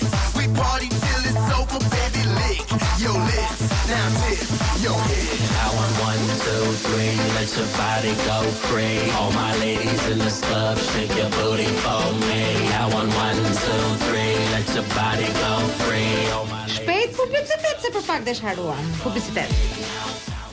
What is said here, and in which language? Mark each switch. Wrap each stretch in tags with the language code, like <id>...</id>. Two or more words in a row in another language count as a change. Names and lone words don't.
<en>We party till it's over, baby, lick your lips. Now tip your head. I want 1, 2, 3, let your body go free. All my ladies in this club, shake your booty for me. I want 1, 2, 3, let your body go free. All my</en> <sq>Shpejt publicitet se për pak desh haruam. Publicitet.</sq>